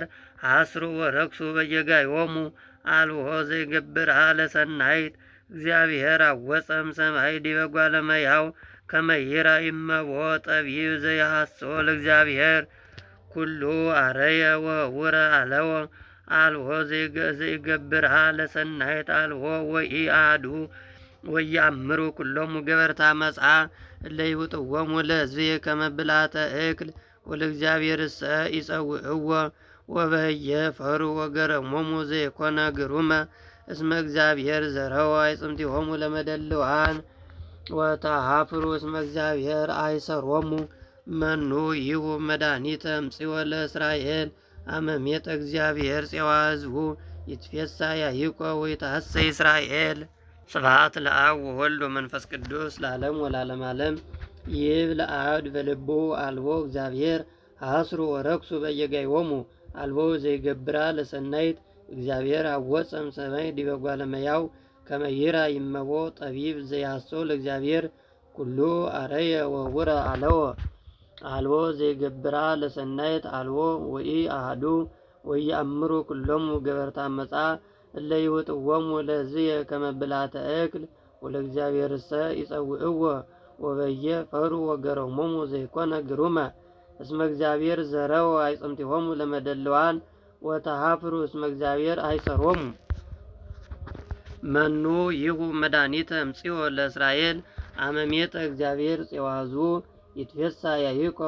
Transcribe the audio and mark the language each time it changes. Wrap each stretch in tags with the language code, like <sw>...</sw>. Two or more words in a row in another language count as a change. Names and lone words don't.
<gez>አስሩ ወረክሱ በየጋዮሙ አልቦ ዘይገብርሃ ለሰናይት። እግዚአብሔር አወፀም ሰማይ ዲበ ጓለ እመሕያው ከመ ይርአይ እመቦ ጠቢብ ዘይሐስሶ ለእግዚአብሔር ኩሉ አረየ ወህቡረ አለወ አልቦ ዘይገብርሃ ለሰናይት አልቦ ወኢአሐዱ ወየአምሩ ኩሎሙ ገበርተ አመፃ እለ ይውጥዎሙ ለሕዝብየ ከመ ብልዓተ እክል ወለእግዚአብሔርሰ ይጸውዕዎ ወበህየ ፈሩ ወገረሞሙ ዘይኮነ ግሩመ እስመ እግዚአብሔር ዘረወ አዕጽምቲሆሙ ለመደልዋን ወተሃፍሩ እስመ እግዚአብሔር አይሰሮሙ። መኑ ይሁ መድኃኒተ እምጽዮ ለእስራኤል አመሜጠ እግዚአብሔር ፄዋ ሕዝቡ ይትፌሳ ያዕቆብ ወይትሐሰይ እስራኤል። ስብሐት ለአብ ወወልድ ወመንፈስ ቅዱስ ለዓለም ወለዓለመ ዓለም። ይብል አብድ በልቡ አልቦ እግዚአብሔር አስሩ ወረክሱ በየጋዮሙ አልቦ ዘይገብራ ለሰናይት። እግዚአብሔር አወፀም ሰማይ ዲበ ጓለ እመሕያው ከመ ይርአይ እመቦ ጠቢብ ዘይሐስሶ ለእግዚአብሔር ኩሉ አረየ ወህቡረ አለወ አልቦ ዘይገብራ ለሰናይት አልቦ ወኢአሐዱ ወየአምሩ ኩሎሙ ገበርተ አመፃ እለ ይውጥዎሙ ለሕዝብየ ከመ ብልዓተ እክል ወለእግዚአብሔርሰ ይጸውዕዎ ወበየ ፈሩ ወገረሞሙ ዘይኮነ ግሩመ እስመ እግዚአብሔር ዘረወ አዕጽምቲሆሙ ለመደልዋን ወተሃፍሩ እስመ እግዚአብሔር አይሰሮሙ። መኑ ይሁ መድኃኒተ እምጽዮ ለእስራኤል አመሜጠ እግዚአብሔር ፄዋ ሕዝቡ ይትፌሳ ያዕቆብ</gez>